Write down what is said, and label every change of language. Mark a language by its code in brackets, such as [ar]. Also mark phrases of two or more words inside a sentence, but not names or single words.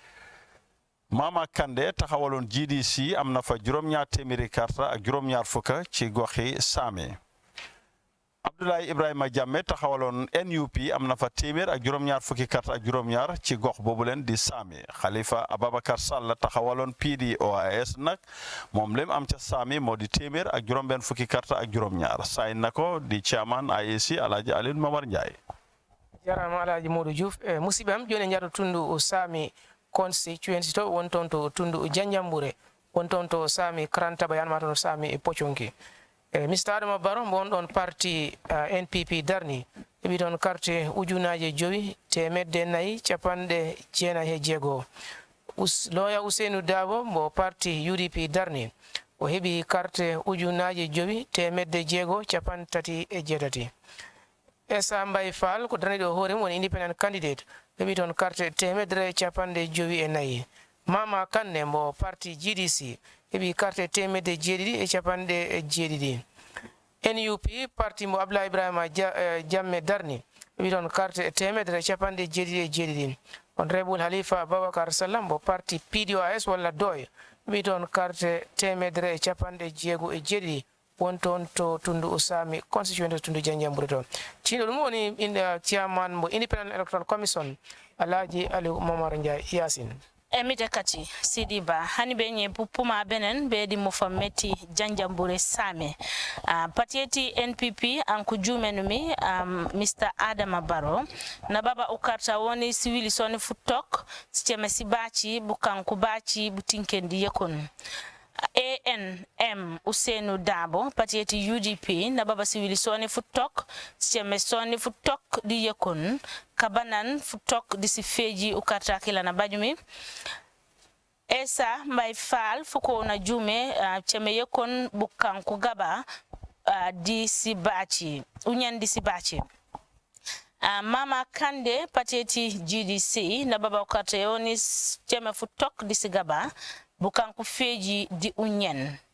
[wo] Mama Kande taxawaloon GDC am na fa juróom-ñaar téeméeri karta ak juróom-ñaar fukka ci goxi Saame Abdoulaye Ibrahima Jammeh taxawaloon NUP am na fa téeméer ak juróom-ñaar fukki karta ak juróom-ñaar ci gox boobu leen di Saame Khalifa Ababakar Sall taxawaloon PDOIS nag moom lim am ca Saame moo di téeméer ak juróom-benn fukki karta ak juróom-ñaar saay na ko di chairman IEC Alhaji Aliou Momar Ndiaye [ff] jarama Alhaji Modou Diouf musibam joni jato tundu Sami constituency to wonton to tundu Janjambure wonton to Sami Krantaba yanma to Sami Pochonki Mr Adama Barrow bon don parti NPP darni ebi don carte ujunaje jowi temedde nayi capande jeena he jego loya Ousseynou Dabo mo parti UDP darni o hebi carte ujunaje jowi temedde jego capantati e jeetati Essa Mbaye Fall ko darniɗo hoore woni [en] independent candidate [ff] heɓi toon carte temedere capande jowi e nayi Mama Kanne mo parti GDC heɓi carte temedde jeeɗiɗi e capanɗe e jeeɗiɗi NUP parti mo Abdoulaye Ibrahima Jamme darni heɓi toon carte temedere capanɗe jeeɗiɗi e jeeɗiɗi Honorable Halifa Babacar Sallam mo parti PDOIS walla DOY heɓi toon carte temedere e capanɗe jeego e jeeɗiɗi wonton to tundu Sami constituency tundu Janjambure to tino ɗum woni chairman mo Independent Electoral Commission Alhaji Aliou Momar Ndiaye Yasin [dyo] emite kati Sidiba hani be nye puma benen be di mofameti Janjambure Same patieti NPP anku jumenumi Mr Adama Barrow na baba ukarta woni civil soni futok sicheme sibachi bukanku bachi butinkendi yekon ANM Ousseynou Dabo patieti UDP na baba civil soni futok sicheme soni futok di yekon kabanan futok di sifeji ukata kila na bajumi Essa Mbaye Fall fuko na jume cheme yekon bukanku gaba di sibachi unyan di sibachi Mama Kande patieti GDC na baba ukata yoni cheme futok di sigaba bukanku feji di unyen